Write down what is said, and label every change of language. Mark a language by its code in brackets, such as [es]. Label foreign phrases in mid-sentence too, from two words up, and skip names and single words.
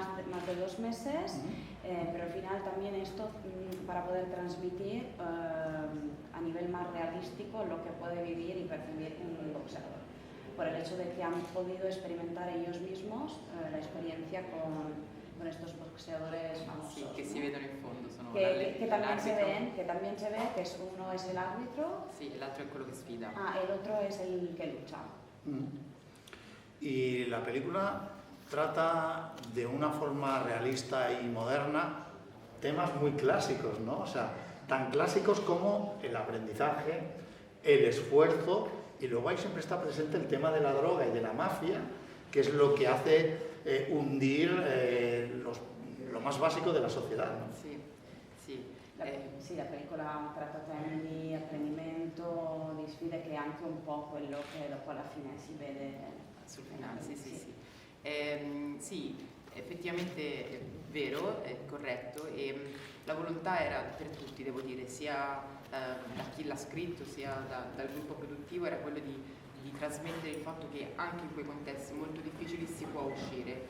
[es] más de 2 meses, pero al final también esto para poder transmitir a nivel más realístico lo que puede vivir y percibir un boxeador, por el hecho de que han podido experimentar ellos mismos la experiencia con estos boxeadores famosos. [it] Sí, que si vedono in fondo sono [es] que también se ven, que también se ve que uno es el árbitro. Sí, el otro es [it] quello che sfida. [es] El otro es el que lucha. Y la película trata de una forma realista y moderna temas muy clásicos, ¿no? O sea, tan clásicos como el aprendizaje, el esfuerzo, y luego ahí siempre está presente el tema de la droga y de la mafia, que es lo que hace hundir lo más básico de la sociedad, ¿no? Sí, [it] sì. Sì, la pellicola tratta temi di apprendimento, di sfide, che è anche un po' quello che dopo alla fine si vede sul finale, sì. Sì, effettivamente è vero, è corretto e la volontà era per tutti, devo dire, sia da chi l'ha scritto sia dal gruppo produttivo, era quello di gli trasmettere il fatto che anche in quei contesti molto difficili si può uscire.